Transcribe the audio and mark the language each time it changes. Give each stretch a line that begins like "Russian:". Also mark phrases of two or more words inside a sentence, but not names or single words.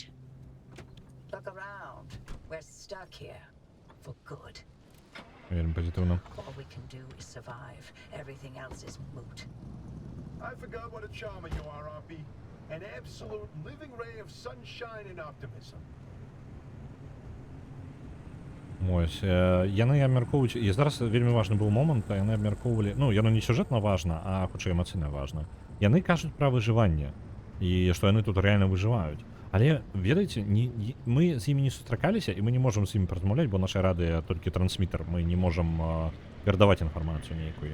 English: Look around. We're stuck here. For good.
Belarusian: Вельмі позитивно.
English: All we can do is survive. Everything else is moot. I forgot what a charmer you are, Oppie. An absolute living ray of sunshine and optimism.
Belarusian: Ось, яны абмяркоўваюць, і зараз вельмі важны быў момант, яны абмяркоўвалі, ну, яно не сюжэтна важна, а хутчэй эмацыйна важна. Яны кажуць пра выжыванне, і што яны тут рэальна выжываюць. Але, ведаеце, мы з імі не сустракаліся, і мы не можам з імі празмаўляць, бо наша радыё толькі трансмітер, мы не можам перадаваць інфармацыю нейкую.